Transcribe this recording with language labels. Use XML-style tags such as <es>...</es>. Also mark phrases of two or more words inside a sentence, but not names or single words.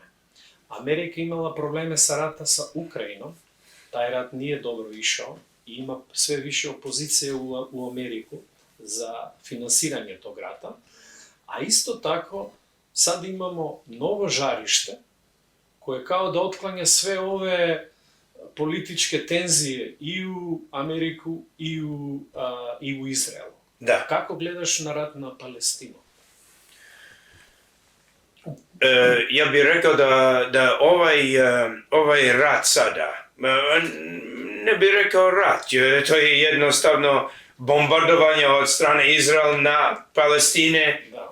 <sr>Америка имала проблеме со рата со Украина, тај рат не е добро ишao и има све више опозиција у Америку за финансирање тог рата, а исто тако сад имамо ново жариште кое као да отклања све ове политичке тензии и у Америку и у Израел. Да. Како гледаш на рат на Палестина? Ja bih rekao da ovaj rat sada, ne bih rekao rat, to je jednostavno bombardovanje od strane Izrael na Palestine, Da.</sr>